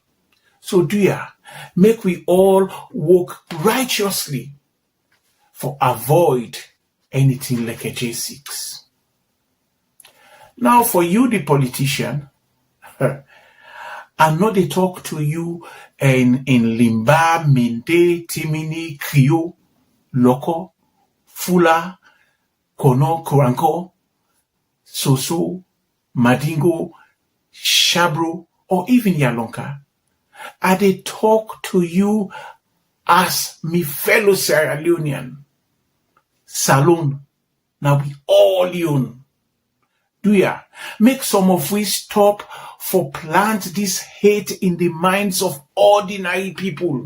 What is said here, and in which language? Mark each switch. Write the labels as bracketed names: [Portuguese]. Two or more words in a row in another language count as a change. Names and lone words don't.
[Krio] So dear, make we all work righteously for avoid anything like a J6. Now for you, the politician, I know they talk to you in Limba, Mende, Timini, Krio, Loko, Fula, Kono, Koranko, Soso, Madingo, Shabro, or even Yalonka. I they talk to you as me fellow Sierra Leonean. Salone, now we all own. Do ya? Make some of we stop for plant this hate in the minds of ordinary people.